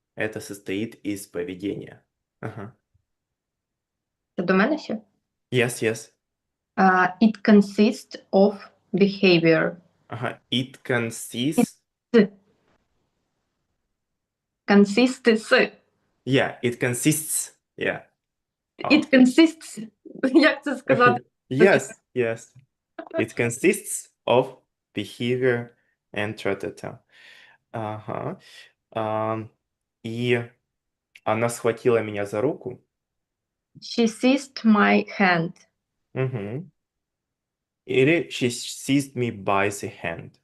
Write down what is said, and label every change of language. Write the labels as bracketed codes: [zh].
[ru] Это состоит из поведения. Ага. [uk] Це до мене ще? [en] Yes, yes. It consists of behavior. Ага. It consists. Consists. Yeah, it consists. Yeah. It consists. [uk] Як це сказати? [en] Yes, yes. It consists of behavior and tra-ta-ta. Ага. [ru] И она схватила меня за руку. [en] She seized my hand. Мгм. [ru] Или [en] she seized me by the hand.